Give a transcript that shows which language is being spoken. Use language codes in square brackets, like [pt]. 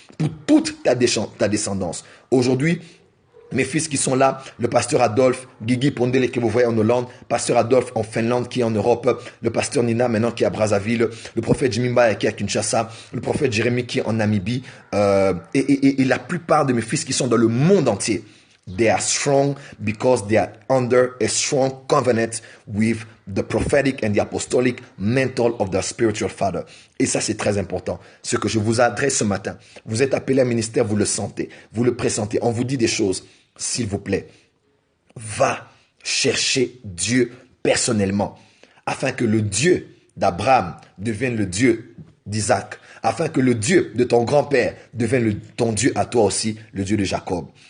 [fr] Pour toute ta descendance. Aujourd'hui, mes fils qui sont là, le pasteur Adolphe, Guigui Pondele que vous voyez en Hollande, pasteur Adolphe en Finlande qui est en Europe, le pasteur Nina maintenant qui est à Brazzaville, le prophète Jimmy Mbaya qui est à Kinshasa, le prophète Jérémie qui est en Namibie, et la plupart de mes fils qui sont dans le monde entier. [en] They are strong because they are under a strong covenant with the prophetic and the apostolic mantle of their spiritual father. [fr] Et ça, c'est très important. Ce que je vous adresse ce matin, vous êtes appelé à un ministère, vous le sentez, vous le pressentez, on vous dit des choses. S'il vous plaît, va chercher Dieu personnellement, afin que le Dieu d'Abraham devienne le Dieu d'Isaac, afin que le Dieu de ton grand-père devienne ton Dieu à toi aussi, le Dieu de Jacob.